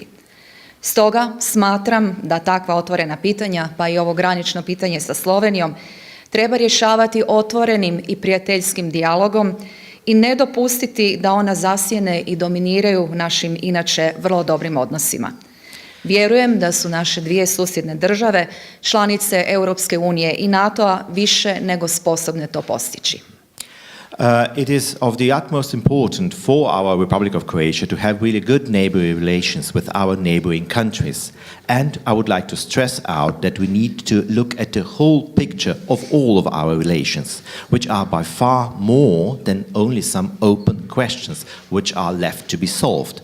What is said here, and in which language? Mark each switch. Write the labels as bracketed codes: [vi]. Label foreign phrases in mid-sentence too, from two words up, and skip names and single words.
[hr] Stoga smatram da takva otvorena pitanja, pa i ovo granično pitanje sa Slovenijom, treba rješavati otvorenim i prijateljskim dijalogom i ne dopustiti da ona zasjene i dominiraju našim inače vrlo dobrim odnosima. Vjerujem da su naše dvije susjedne države, članice Europske unije i NATO-a, više nego sposobne to postići. [en] It is of the utmost important for our Republic of Croatia to have really good neighbourly relations with our neighbouring countries. And I would like to stress out that we need to look at the whole picture of all of our relations, which are by far more than only some open questions which are left to be solved.